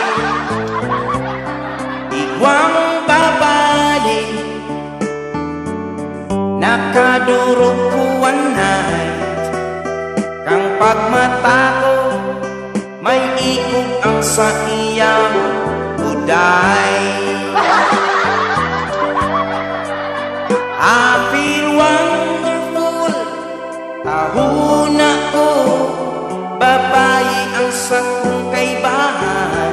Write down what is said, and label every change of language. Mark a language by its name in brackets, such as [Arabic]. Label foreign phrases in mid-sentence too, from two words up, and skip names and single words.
[Bikol] Igwang babae, nakadurog ko [English] one night, [Bikol] kang pagmata ko may ikog ang sa iyang buday. [English] I feel wonderful, [Bikol] tahuna ko, babae ang sakong kaibahan.